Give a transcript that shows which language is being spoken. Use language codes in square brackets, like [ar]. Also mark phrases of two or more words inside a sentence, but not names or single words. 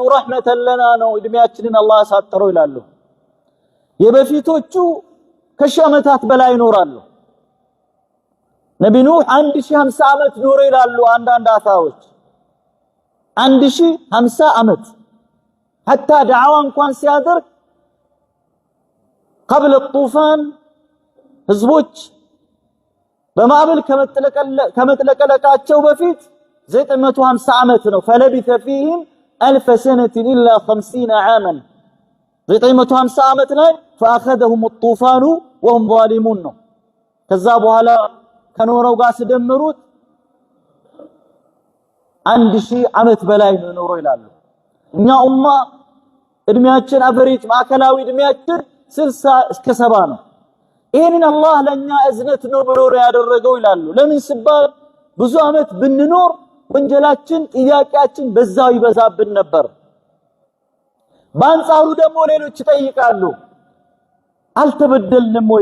[ar] رحمة لنا [am] ነው እድሜያችንን አላህ ያሳጠረው ይላሉ። የበፊቶቹ ከሺህ ዓመታት በላይ ይኖራሉ። ነቢ ኑህ 1050 ዓመት ኖረ ይላሉ አንዳንድ አሳዎች። 1050 ዓመት [ar] حتى دعوة [am] እንኳን ሲያደርግ [ar] قبل الطوفان [am] ህዝቦች በማዕበል ከመጥለቀለቃቸው በፊት 950 ዓመት ነው። [ar] فلبث فيهم 1000 سنة إلا 50 عاما [am] 950 ዓመት ላይ [ar] فأخذهم الطوفان وهم ظالمون [am] ነው። ከዛ በኋላ ከኖረው ጋር ሲደምሩት 1000 ዓመት በላይ ነው ኖሮ ይላሉ። እኛ ኡማ እድሜያችን አቨሬጅ ማዕከላዊ እድሜያችን 60 እስከ 70 ነው። ይሄንን አላህ ለኛ እዝነት ነው ብሎ ያደረገው ይላሉ። ለምን ሲባል ብዙ ዓመት ብንኖር ወንጀላችን ጥያቄያችን በዛው ይበዛብን ነበር። በአንጻሩ ደግሞ ሌሎች ይጠይቃሉ፣ አልተበደልንም ወይ?